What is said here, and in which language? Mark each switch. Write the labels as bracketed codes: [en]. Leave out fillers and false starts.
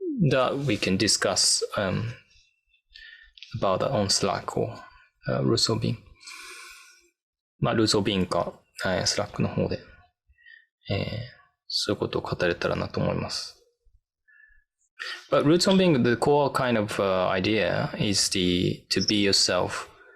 [en] That we can discuss about that on Slack or Roots of Being. [ja] まあ、Roots of Being か、Slack の方で、そういうことを語れたらなと思います。 [en] But Roots of Being, the core kind of idea is to be yourself.